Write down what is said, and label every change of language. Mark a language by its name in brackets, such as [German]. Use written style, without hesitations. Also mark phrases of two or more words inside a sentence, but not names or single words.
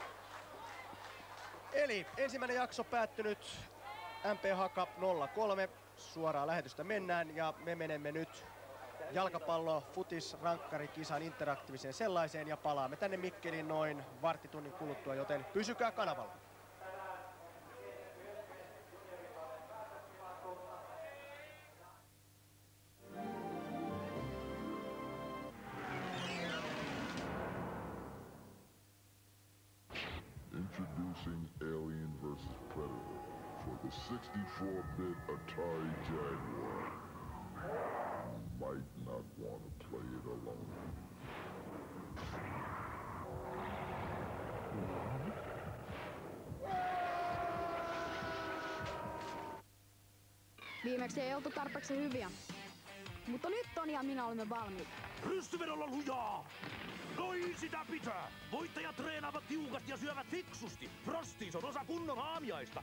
[Finnish] Eli ensimmäinen jakso päättynyt. MP Haka 0-3. Suoraan lähetystä mennään ja me menemme nyt jalkapallo futis rankkarikisan interaktiiviseen sellaiseen ja palaamme tänne Mikkeliin noin varttitunnin kuluttua, joten pysykää kanavalla. [English] Introducing Alien vs. Predator for the 64-bit Atari Jaguar. You might not want to play it alone. [Finnish] Viimeksi ei oltu tarpeeksi hyviä. Mutta nyt Toni ja minä olemme valmiita. Rystyvedolla lujaa! Noin sitä pitää! Voittajat treenaavat tiukasti ja syövät fiksusti. Frosties on osa kunnon aamiaista.